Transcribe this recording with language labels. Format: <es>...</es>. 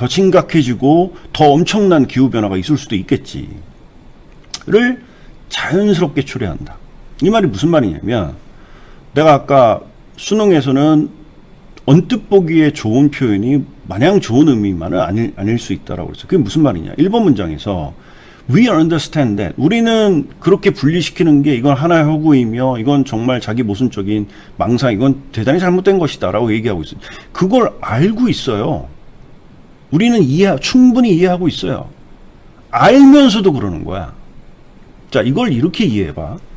<ko>더 심각해지고 더 엄청난 기후변화가 있을 수도 있겠지. 를 자연스럽게 초래한다. 이 말이 무슨 말이냐면, 내가 아까 수능에서는 언뜻 보기에 좋은 표현이 마냥 좋은 의미만은 아닐 수 있다라고 그랬어요. 그게 무슨 말이냐.</ko> <en>1번 문장에서 We understand that.</en> <ko>우리는 그렇게 분리시키는 게 이건 하나의 허구이며 이건 정말 자기 모순적인 망상, 이건 대단히 잘못된 것이다 라고 얘기하고 있어요. 그걸 알고 있어요. 우리는 충분히 이해하고 있어요. 알면서도 그러는 거야. 자, 이걸 이렇게 이해해봐.</ko>